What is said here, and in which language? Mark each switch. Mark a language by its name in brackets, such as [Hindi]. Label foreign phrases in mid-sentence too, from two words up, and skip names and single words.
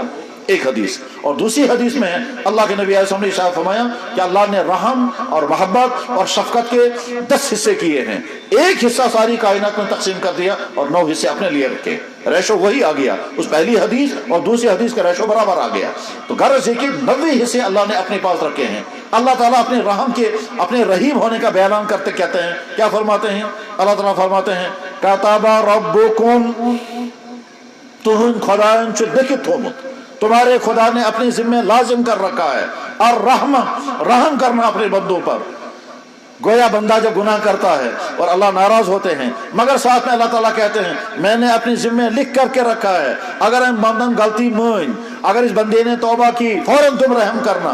[Urdu] ایک حدیث، اور دوسری حدیث میں اللہ کے نبی [Arabic] علیہ السلام [Urdu] نے ارشاد فرمایا کہ اللہ نے رحم اور محبت اور شفقت کے 10 حصے کیے ہیں، ایک حصہ ساری کائنات میں تقسیم کر دیا اور 9 حصے اپنے لیے رکھے۔ ریشو وہی آ گیا، اس پہلی حدیث اور دوسری حدیث کا ریشو برابر آ گیا۔ تو غرض یہ کہ 90 حصے اللہ نے اپنے پاس رکھے ہیں۔ اللہ تعالیٰ اپنے رحم کے، اپنے رحیم ہونے کا بیان کرتے کہتے ہیں، کیا فرماتے ہیں؟ اللہ تعالیٰ فرماتے ہیں [Arabic] کتب ربکم، [Kashmiri] تہند خدایان چھ لکھت تھومت، [Urdu] تمہارے خدا نے اپنے ذمہ لازم کر رکھا ہے الرحمہ، رحم کرنا اپنے بندوں پر۔ گویا بندہ جب گناہ کرتا ہے اور اللہ ناراض ہوتے ہیں، مگر ساتھ میں اللہ تعالیٰ کہتے ہیں میں نے اپنی ذمہ لکھ کر کے رکھا ہے، اگر [Kashmiri] ہم بندن غلطی مان، [Urdu] اگر اس بندے نے توبہ کی فوراً تم رحم کرنا۔